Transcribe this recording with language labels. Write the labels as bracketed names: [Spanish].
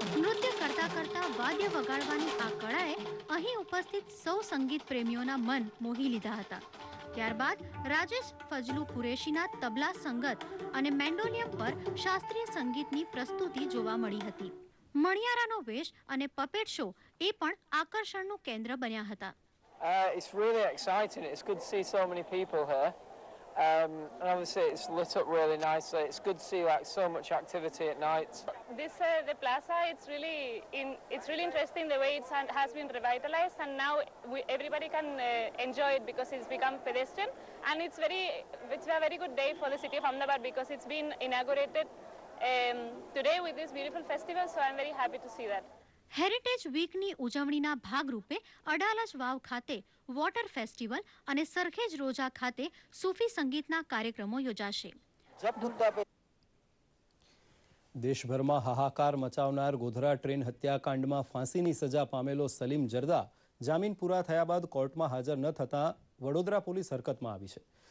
[Gujarati] નૃત્ય કરતા કરતા વાદ્ય વગાડવાની આ કળાએ અહીં ઉપસ્થિત સૌ સંગીત પ્રેમીઓના મન મોહી લીધા હતા. ત્યારબાદ રાજેશ ફજલુ કુરેશીના તબલા સંગત અને મેન્ડોલિયમ પર શાસ્ત્રીય સંગીતની પ્રસ્તુતિ જોવા મળી હતી. મણિયારાનો વેશ અને પપેટ શો એ પણ આકર્ષણનું કેન્દ્ર બન્યા હતા. [English] It's really exciting. It's good to see so many people here. And obviously it's lit up really nicely. It's good to see like so much activity at night. The plaza, it's really interesting the way it has been revitalized, and now everybody can enjoy it because it's become pedestrian, and it's a very good day for the city of Ahmedabad because it's been inaugurated today with this beautiful festival, so I'm very happy to see that. [Gujarati] Heritage વીકની ઉજવણીના ભાગરૂપે અડાલજ વાવ ખાતે water festival અને સરખેજ રોજા ખાતે સૂફી સંગીતના કાર્યક્રમો યોજાશે. દેશભરમાં હાહાકાર મચાવનાર Godhra train હત્યાકાંડમાં ફાંસીની સજા પામેલો સલીમ જરદા જામીન પૂરા થયા બાદ કોર્ટમાં હાજર ન થતાં વડોદરા પોલીસ હરકતમાં આવી છે.